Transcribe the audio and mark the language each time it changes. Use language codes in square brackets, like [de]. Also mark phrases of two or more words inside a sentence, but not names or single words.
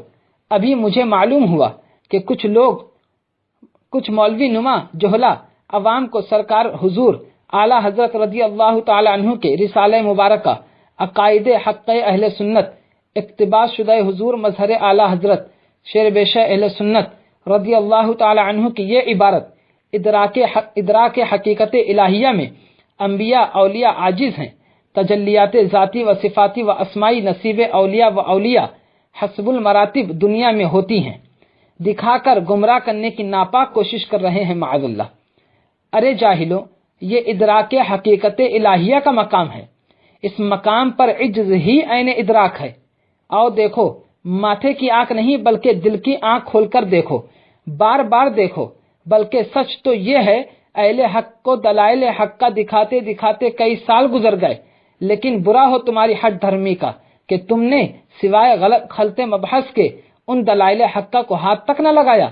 [ur] ابھی مجھے معلوم ہوا کہ کچھ مولوی نما جوہلا عوام کو سرکار حضور اعلیٰ حضرت [ar] رضی اللہ تعالی عنہ [ur] کے رسالہ مبارکہ عقائد حق اہل سنت اقتباس شدہ حضور مظہر اعلیٰ حضرت شیر بے شہ اہل سنت [ar] رضی اللہ تعالی عنہ [ur] کی یہ عبارت ادراک حقیقت الہیہ میں انبیاء اولیاء عاجز ہیں، تجلیات ذاتی و صفاتی و اسمائی نصیب اولیاء و اولیاء [ar] حسب المراتب [ur] دنیا میں ہوتی ہیں، دکھا کر گمراہ کرنے کی ناپاک کوشش کر رہے ہیں [ar] معاذ اللہ۔ [ur] ارے جاہلوں، یہ ادراک حقیقت الہیہ کا مقام ہے، اس مقام پر عجز ہی عین ادراک ہے۔ آؤ دیکھو ماتھے کی آنکھ نہیں بلکہ دل کی آنکھ کھول کر دیکھو، بار بار دیکھو. بلکہ سچ تو یہ ہے، اہل حق کو دلائل حق کا دکھاتے دکھاتے کئی سال گزر گئے، لیکن برا ہو تمہاری ہٹ دھرمی کا کہ تم نے سوائے غلط خلط مبحث کے ان دلائل حقہ کو ہاتھ تک نہ لگایا.